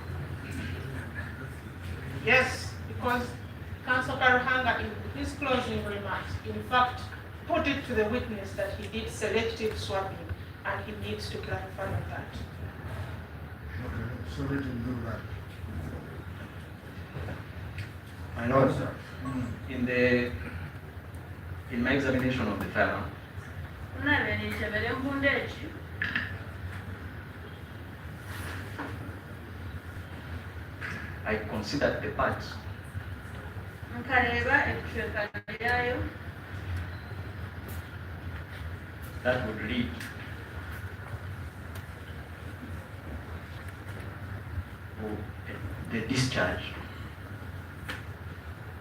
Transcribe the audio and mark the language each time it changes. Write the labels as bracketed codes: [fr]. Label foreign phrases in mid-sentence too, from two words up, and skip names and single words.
[en] Yes, because Councillor Karuhanga in his closing remarks, in fact, put it to the witness that he did selective swabbing and he needs to clarify on that. Okay, so let him do that. My Lord, Mm. in my examination of the firearm, [nyn] Kunabe nikyebera embunda eki. [en] I considered the parts [nyn] Nkareeba ebicweka byayo [en] that would lead to the discharge